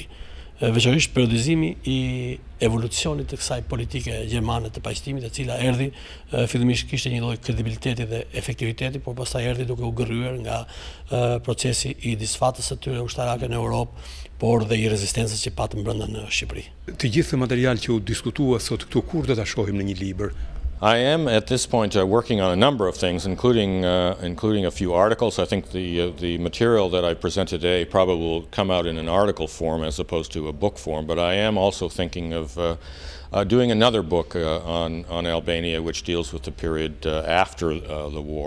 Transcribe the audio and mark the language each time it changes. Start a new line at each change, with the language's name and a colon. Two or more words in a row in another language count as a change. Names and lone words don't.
Albanian: Veçanërisht periodizimi I evolucionit të kësaj politike gjermane të paqëtimit, e cila erdhi fillimisht kishte një lloj kredibiliteti dhe efektiviteti, por pastaj erdhi duke u gërryer nga procesi I disfatës së tyre ushtarake në Europë, por dhe I rezistencës që patën brenda në Shqipëri. Të gjithë material që u diskutua sot këtu, kur do ta shohim në një libër?
English: I am at this point working on a number of things, including a few articles. I think the material that I present today probably will come out in an article form as opposed to a book form. But I am also thinking of doing another book on Albania, which deals with the period after the war.